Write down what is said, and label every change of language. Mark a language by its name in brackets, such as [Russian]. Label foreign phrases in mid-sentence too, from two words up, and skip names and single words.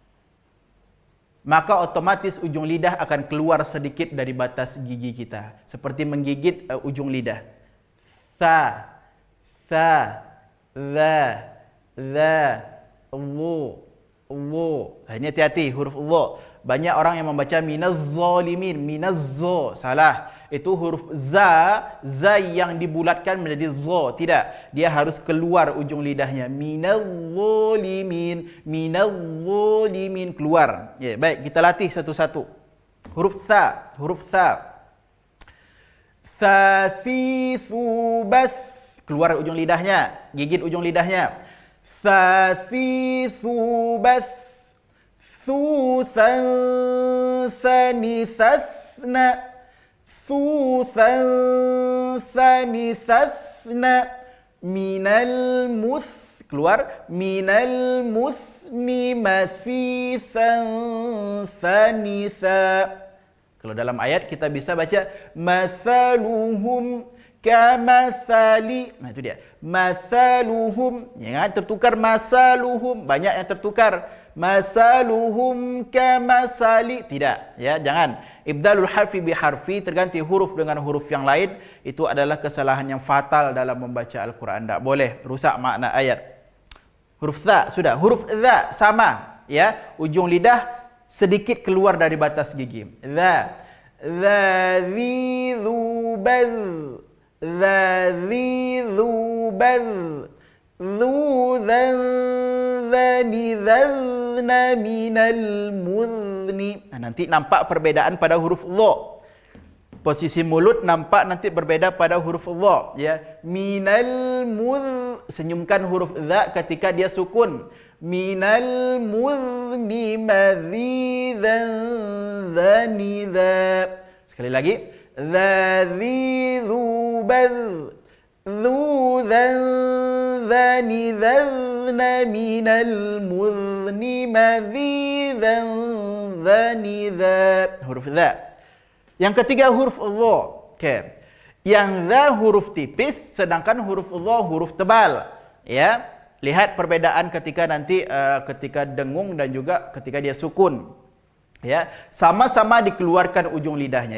[Indonesian] Maka otomatis ujung lidah akan keluar sedikit dari batas gigi kita, seperti menggigit ujung lidah. Tha, dha, dha, ini hati-hati huruf dha. Banyak orang yang membaca minaz-zalimin, minaz-za, salah. Itu huruf za yang dibulatkan menjadi za. Tidak, dia harus keluar ujung lidahnya. Minaz-zalimin, keluar. Ya, baik, kita latih satu-satu. Huruf tha, Thathithu bath, keluar ujung lidahnya, gigit ujung lidahnya. Thathithu bath, thuthan thanithasna, thuthan thanithasna, minal muth, keluar, minal muthni mathithan thanitha. Kalau dalam ayat kita bisa baca [Arabic] مثلهم كمثل. [Indonesian] Nah, itu dia. Mathaluhum. Jangan tertukar masaluhum. Banyak yang tertukar. [Arabic] مسلهم كمسل. [Indonesian] Tidak. Ya, jangan. [Arabic] إبدال الحرف بحرف, [Indonesian] terganti huruf dengan huruf yang lain. Itu adalah kesalahan yang fatal dalam membaca Al-Quran. Tak boleh. Rusak makna ayat. Huruf tha, sudah. Huruf tha, sama. Ya, ujung lidah sedikit keluar dari batas gigi. Dha, dhi dhubadh, dhi dhubadh, dhu dhan dhani dhadhna minal mudhni. Nanti nampak perbedaan pada huruf dha. Posisi mulut nampak nanti berbeda pada huruf dha. Ya, minal mudh, senyumkan huruf dha ketika dia sukun. Minal mudhni madhidan dhanidha. Sekali lagi. Dhadhi dhubadh, dhudhan dhanidhadhna minal mudhni madhidan dhanidha. Huruf dha. Yang ketiga huruf dha. Okay. Yang dha huruf tipis, sedangkan huruf dha huruf tebal. Ya. Lihat perbedaan ketika nanti ketika dengung dan juga ketika dia sukun. Ya, sama-sama dikeluarkan ujung lidahnya.